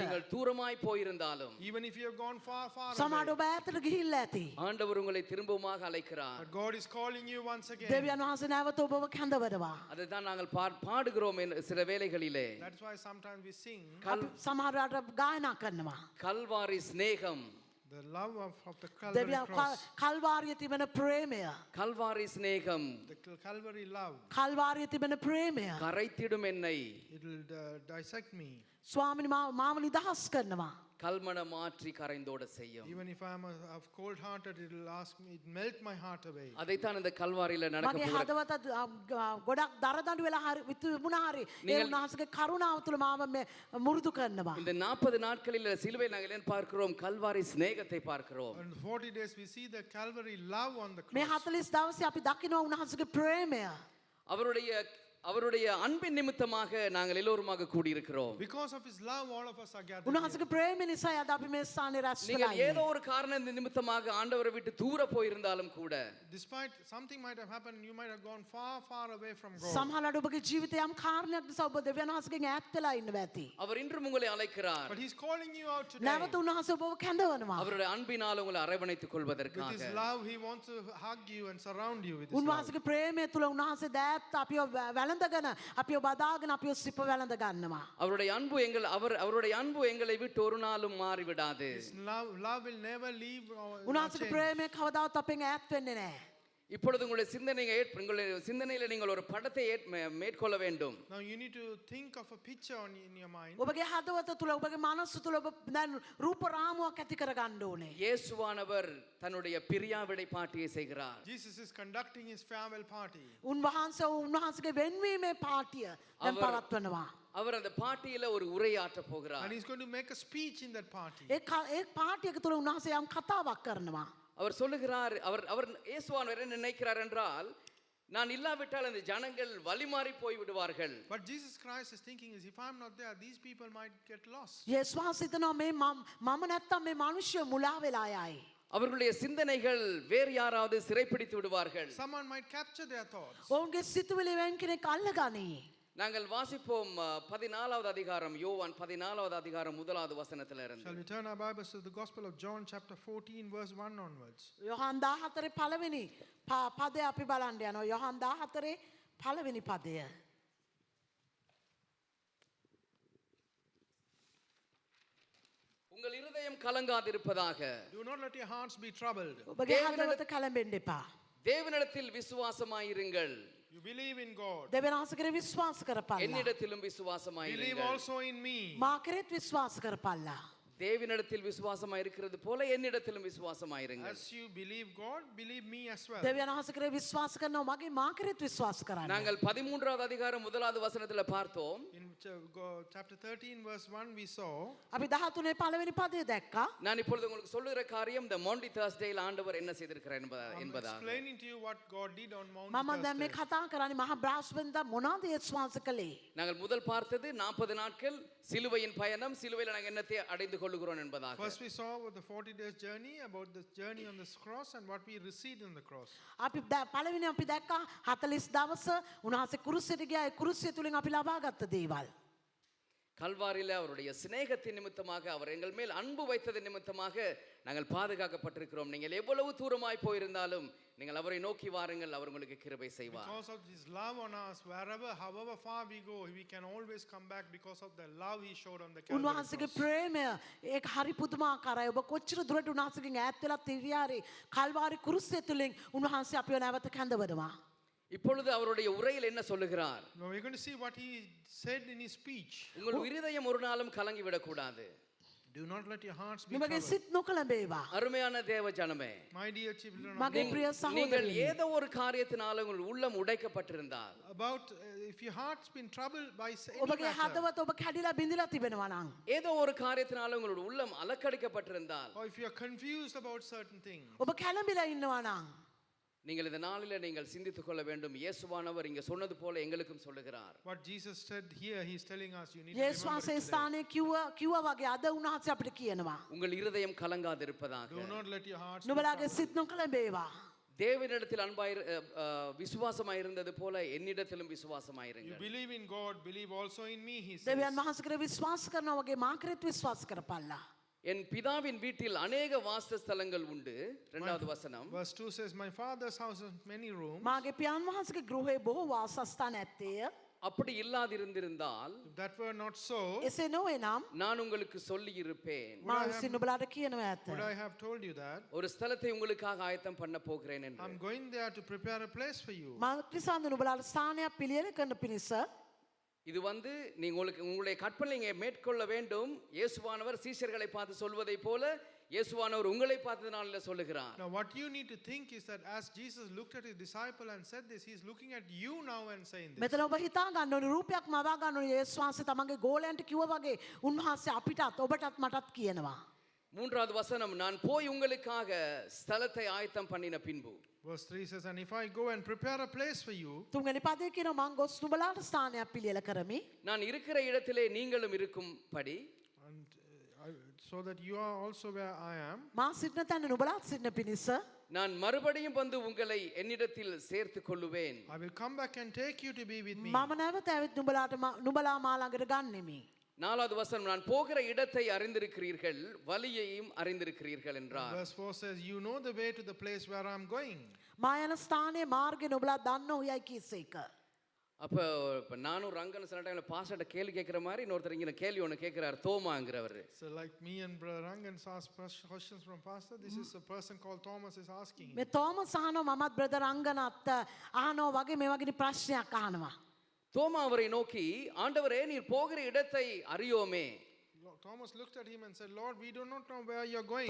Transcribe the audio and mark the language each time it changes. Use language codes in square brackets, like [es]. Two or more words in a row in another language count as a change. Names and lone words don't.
[ta] நீங்கள் தூரமாய் போயிருந்தாலும் [en] Even if you have gone far, far [si] සමහර [en] away. [si] ඔබ ඈතට ගිහිල්ලා ඇති. [ta] ஆண்டவர் உங்களை திரும்பவுமாக அழைக்கிறார். [en] But God is calling you once again. [si] දෙවියන්වහන්සේ නැවත ඔබව කැඳවනවා. [ta] அதுதான் நாங்கள் பாடுகிறோம் சில வேளைகளிலே. [en] That's why sometimes we sing [si] අපි සමහර රට ගායනා කරනවා. [ta] கல்வாரி சிநேகம். [en] the love of the Calvary [si] දෙවියන් [en] cross. [si] කල්වාරිය තිබෙන ප්‍රේමය. [ta] கல்வாரி சிநேகம் [en] The Calvary love. [si] කල්වාරිය තිබෙන ප්‍රේමය. [ta] கரைத்திடும் என்னை [en] It will dissect me. [si] ස්වාමිනී මාව නිදහස් කරනවා. [ta] கல்மன மாற்றி கரைந்தோட செய்யும். [en] Even if I am of cold hearted, it will ask me, it melt my heart away. [ta] அதைத்தான் இந்த கல்வாரியில நடக்க [si] මගේ [ta] போகிறது. [si] හදවත ගොඩක් දරදඬු වෙලා හරි විතුමුණා හරි ඒ උන්වහන්සේගේ කරුණාව තුළ මාව මුරුදු කරනවා. [ta] இந்த 40 நாட்களில் சிலுவை நாங்கள் என்ன பார்க்கிறோம்? கல்வாரி சிநேகத்தை பார்க்கிறோம். [en] On 40 days, we see the Calvary love on the [si] මේ [en] cross. [si] 40 දවසේ අපි දකිනවා උන්වහන්සේගේ ප්‍රේමය. [ta] அவருடைய அன்பின் நிமித்தமாக நாங்கள் எல்லோருமாக கூடியிருக்கிறோம். [en] Because of His love, all of us are gathered here. [si] උන්වහන්සේගේ ප්‍රේමය නිසා අද අපි මේ ස්ථානයේ රැස් වෙලා [ta] நீங்கள் ஏதோ [si] ඉන්නේ. [ta] ஒரு காரணம் நிமித்தமாக ஆண்டவரை விட்டு தூர போயிருந்தாலும் கூட [en] Despite something might have happened, you might have gone far, far away from God. [si] සමහරවිට ඔබගේ ජීවිතේ යම් කාරණයක් නිසා ඔබ දෙවියන් වහන්සේගෙන් ඈත් වෙලා ඉන්නවා ඇති. [ta] அவர் இன்றும் உங்களை அழைக்கிறார். [en] But He's calling you out today. [si] නැවත උන්වහන්සේ ඔබව කැඳවනවා. [ta] அவருடைய அன்பினால் உங்களை அரவணைத்துக் [en] With His [ta] கொள்வதற்காக [en] love, He wants to hug you and surround you with His love. [si] උන්වහන්සේගේ ප්‍රේමය තුල උන්වහන්සේ දෑත් අපිව වැළඳගෙන අපිව බදාගෙන අපිව සිප වැළඳ ගන්නවා. [ta] அவருடைய அன்பு அவருடைய அன்பு எங்களை விட்டு ஒரு நாளும் மாறிவிடாது. [en] His love will never leave or [si] උන්වහන්සේගේ [en] change. [si] ප්‍රේමය කවදාවත් අපෙන් ඈත් වෙන්නේ නැහැ. [ta] இப்பொழுது உங்களுடைய சிந்தனையில நீங்கள் ஒரு படத்தை மேற்கொள்ள வேண்டும். [en] Now you need to think of a picture in your mind. [si] ඔබගේ හදවත තුල ඔබගේ මනස තුල ඔබ දැන් රූප රාමුවක් ඇති කර ගන්න ඕනේ. [ta] இயேசுவானவர் தன்னுடைய பிரியாவிடை பாட்டியை செய்கிறார். [en] Jesus is conducting His farewell party. [si] උන්වහන්සේගේ වෙන්වීමේ පාටිය දැන් පවත්වනවා. [ta] அவர் அந்த பாட்டியில ஒரு உரையாற்ற போகிறார். [en] And He's going to make a speech in that party. [si] ඒ පාටියක තුල උන්වහන්සේ යම් කතාවක් කරනවා. [ta] அவர் சொல்லுகிறார், அவர் இயேசுவானவர் என்ன நினைக்கிறார் என்றால், நான் இல்லாவிட்டால் அந்த ஜனங்கள் வழிமாறி போய் விடுவார்கள். [en] But Jesus Christ is thinking is, if I'm not there, these people might get lost. [si] යේසුස් වහන්සේ හිතනවා මේ මම නැත්තම් මේ මිනිස්සු මුලා වෙලා යයි. [ta] அவர்களுடைய சிந்தனைகள் வேறு யாராவது சிறைப்பிடித்து விடுவார்கள். [en] Someone might capture their thoughts. [si] ඔවුන්ගේ සිතුවිලි වෙන් කෙනෙක් අල්ලගනී. [ta] நாங்கள் வாசிப்போம் 14வது அதிகாரம், யோவான் 14வது அதிகாரம் 1வது வசனத்துல இருந்து. [en] Shall we turn our Bibles to the Gospel of John chapter 14 verse 1 onwards. [si] යොහන් 14 පළවෙනි පදය අපි බලන්න යනවා. යොහන් 14 පළවෙනි පදය. [ta] உங்கள் இருதயம் கலங்காதிருப்பதாக. [en] Do not let your hearts be troubled. [si] ඔබගේ හදවත කලඹෙන්න එපා. [ta] தேவனிடத்தில் விசுவாசமாயிருங்கள். [en] You believe in God. [si] දෙවියන් වහන්සේ විශ්වාස කරපල්ලා. [ta] என்னிடத்திலும் [en] Believe [ta] விசுவாசமாயிருங்கள். [en] also in me. [si] මා කෙරෙත් විශ්වාස කරපල්ලා. [ta] தேவனிடத்தில் விசுவாசமாயிருக்கிறது போல என்னிடத்திலும் விசுவாசமாயிருங்கள். [en] As you believe God, believe me as well. [si] දෙවියන් වහන්සේ කෙරේ විශ්වාස කරනවා මගේ මා කෙරෙත් විශ්වාස කරන්න. [ta] நாங்கள் 13வது அதிகாரம் 1வது வசனத்துல பார்த்தோம். [en] In chapter 13 verse 1 we saw. [si] අපි 13 පළවෙනි පදය දැක්කා. [ta] நான் இப்பொழுது உங்களுக்கு சொல்லுகிற காரியம் இந்த [en] Maundy Thursday [ta] ஆண்டவர் என்ன செய்திருக்கிறார் [en] I'm [ta] என்பதாக. [en] explaining to you what God did on Mount [si] මම දැන් මේ [en] Thursday. [si] කතා කරන්නේ මහා බ්‍රහස්පතින්දා මොනවද යේසුස් වහන්සේ කළේ? [ta] நாங்கள் முதல் பார்த்தது 40 நாட்கள் சிலுவையின் பயணம், சிலுவையில் நாங்கள் என்னத்தை அடைந்து கொள்ளுகிறோம் என்பதாக. [en] First we saw about the 40 days journey, about the journey on the cross and what we received on the cross. [si] අපි පළවෙනි අපි දැක්කා 40 දවස උන්වහන්සේ කුරුසියට ගියා. ඒ කුරුසිය තුලින් අපි ලබාගත්ත දේවල්. [ta] கல்வாரியில அவருடைய சிநேகத்தின் நிமித்தமாக, அவர் எங்கள் மேல் அன்பு வைத்தது நிமித்தமாக நாங்கள் பாதுகாக்கப்பட்டிருக்கிறோம். நீங்கள் எவ்வளவு தூரமாய் போயிருந்தாலும் நீங்கள் அவரை நோக்கி வாருங்கள், அவர் உங்களுக்கு கிருபை செய்வார். [en] Because of His love on us, however far we go, we can always come back because of the love He showed on the Calvary [si] උන්වහන්සේගේ [en] cross. [si] ප්‍රේමය ඒක හරි පුදුමාකාරයි. ඔබ කොච්චර දුරට උන්වහන්සේගෙන් ඈත් වෙලා තිරියාරේ කල්වාරි කුරුසිය තුලින් උන්වහන්සේ අපිව නැවත කැඳවනවා. [ta] இப்பொழுது அவருடைய உரையில் என்ன சொல்லுகிறார்? [en] Now we're going to see what He said in His speech. [ta] உங்கள் இருதயம் ஒரு நாளும் கலங்கி விடக்கூடாது. [en] Do not let your hearts be [si] නුඹගේ [en] troubled. [si] සිත් නොකලඹේවා. [ta] அருமையான தேவ ஜனமே, [en] My dear children of [si] මගේ [en] God, [si] ප්‍රිය [ta] நீங்கள் [si] සහෝදරනි. [ta] ஏதோ ஒரு காரியத்தினால உங்கள் உள்ளம் உடைக்கப்பட்டிருந்தால், [en] about if your heart's been troubled by any [si] ඔබගේ [en] matter, [si] හදවත ඔබ කැඩිලා බිඳිලා තිබෙනවා නම් [ta] ஏதோ ஒரு காரியத்தினால உங்களுடைய உள்ளம் அலக்கடிக்கப்பட்டிருந்தால், [en] or if you're confused about certain things, [si] ඔබ කැළඹිලා ඉන්නවා නම් [ta] நீங்கள் இந்த நாளில நீங்கள் சிந்தித்துக் கொள்ள வேண்டும். இயேசுவானவர் இங்க சொன்னது போல எங்களுக்கும் சொல்லுகிறார். [en] what Jesus said here, He's telling us you need to [si] යේසුස් [en] remember [si] වහන්සේ [en] it today. [si] ස්ථානයේ කිව්වා වගේ අද උන්වහන්සේ අපිට කියනවා. [ta] உங்கள் இருதயம் கலங்காதிருப்பதாக. [en] Do not let your hearts be [si] නුඹලාගේ [en] troubled. [si] සිත් නොකලඹේවා. [ta] தேவனிடத்தில் விசுவாசமாயிருந்தது போல என்னிடத்திலும் [en] You [ta] விசுவாசமாயிருங்கள். [en] believe in God, believe also in me, He says. [si] දෙවියන් වහන්සේ කෙරේ විශ්වාස කරනවා වගේ මා කෙරෙත් විශ්වාස කරපල්ලා. [ta] என் பிதாவின் வீட்டில் அநேக வாசஸ்தலங்கள் உண்டு. 2வது வசனம். [en] Verse 2 says, my Father's house has many rooms. [si] මාගේ පියාණන් වහන්සේගේ ගෘහේ බොහෝ වාසස්ථාන ඇත්තේය. [ta] அப்படி இல்லாதிருந்திருந்தால் [en] If that were not so, [si] එසේ නොවේ නම් [ta] நான் உங்களுக்கு சொல்லி இருப்பேன். [si] මා විසින් නුඹලාට කියනවා ඇත. [en] would I have told you that? [ta] ஒரு ஸ்தலத்தை உங்களுக்காக ஆயத்தம் பண்ண போகிறேன் என்று. [en] I'm going there to prepare a place for you. [si] මා ක්‍රිසාන්ත නුඹලාට ස්ථානයක් පිළියෙල කරන පිණිස [ta] இது உங்களுடைய கற்பனை நீங்க மேற்கொள்ள வேண்டும். இயேசுவானவர் சீஷர்களை பார்த்து சொல்வதை போல இயேசுவானவர் உங்களை பார்த்து நாளில் சொல்லுகிறார். [en] Now what you need to think is that as Jesus looked at His disciple and said this, He's looking at you now and saying this. [si] මෙතන ඔබ හිතා ගන්න ඕනේ රූපයක් මවා ගන්න ඕනේ. යේසුස් වහන්සේ තමන්ගේ ගෝලයන්ට කිව්වා වගේ උන්වහන්සේ අපිටත් ඔබටත් මටත් කියනවා. [ta] மூன்றாவது வசனம், நான் போய் உங்களுக்காக ஸ்தலத்தை ஆயத்தம் பண்ணின பின்பு. [en] Verse 3 says, and if I go and prepare a place for you, [si] තුන්වෙනි පදේ කියනවා මං ගොස් නුඹලාට ස්ථානයක් පිළියෙල කරමි. [ta] நான் இருக்கிற இடத்திலே நீங்களும் இருக்கும்படி [en] and so that you are also where I am, [si] මා සිටින තැන නුඹලාත් සිටින පිණිස [ta] நான் மறுபடியும் வந்து உங்களை என்னிடத்தில் சேர்த்து கொள்ளுவேன். [en] I will come back and take you to be with me. [si] මම නැවත ඇවිත් නුඹලා මා ළඟට ගන්නෙමි. [ta] நாலாவது வசனம், நான் போகிற இடத்தை அறிந்திருக்கிறீர்கள், வழியையும் அறிந்திருக்கிறீர்கள் என்றார். [en] Verse 4 says, you know the way to the place where I am going. [si] මා යන ස්ථානයේ මාර්ගය නුඹලා දන්නෝ යයි කීසේක. [ta] அப்போ இப்போ நானும் ரங்கன் சில டைம்ல பாஸ்டர்ட்ட கேள்வி கேட்குற மாதிரி இன்னொருத்தர் இங்கே கேள்வி ஒன்று கேட்குறாரு, தோமாங்கிறவர். [en] So like me and Brother Rangan ask questions from pastor, this is a person called Thomas is asking. [si] මේ තෝමස් අහනවා මමත් බ්‍රදර් අංගනත් අහනවා වගේ මේ වගේ ප්‍රශ්නයක් අහනවා. [ta] தோமா அவரை நோக்கி, ஆண்டவரே நீர் போகிற இடத்தை அறியோமே. [en] Thomas looked at him and said, Lord, we do not know where you're going.